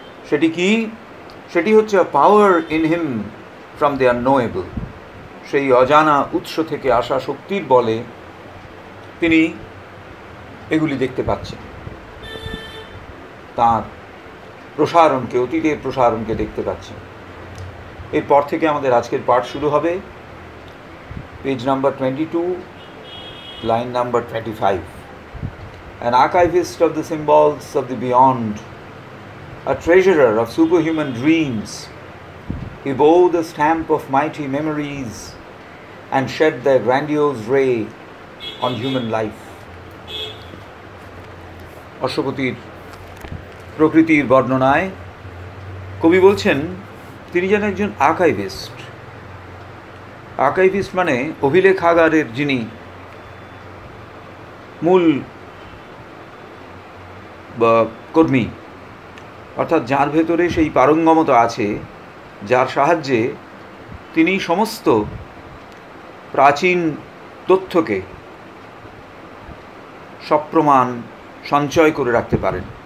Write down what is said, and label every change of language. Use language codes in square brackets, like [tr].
[bn] সেটি কি? সেটি হচ্ছে [en] A power in him from the unknowable. [bn] সেই অজানা উৎস থেকে আসা শক্তির বলে তিনি এগুলি দেখতে পাচ্ছেন, তার প্রসারণকে, অতীতের প্রসারণকে দেখতে পাচ্ছেন। এরপর থেকে আমাদের আজকের পাঠ শুরু হবে, page number 22, [en] line number 25. An archivist of the symbols of the beyond a treasurer of superhuman dreams. He bore the stamp of mighty memories and shed their grandiose ray on human life. [bn] অশ্বপতির প্রকৃতির বর্ণনায় কবি বলছেন তিনি যেন একজন archivist. Archivist মানে অভিলেখাগারের যিনি মূল কর্মী, অর্থাৎ যার ভেতরে সেই পারঙ্গমতা আছে, যার সাহায্যে তিনি সমস্ত প্রাচীন তথ্যকে সপ্রমাণ সঞ্চয় করে রাখতে পারেন।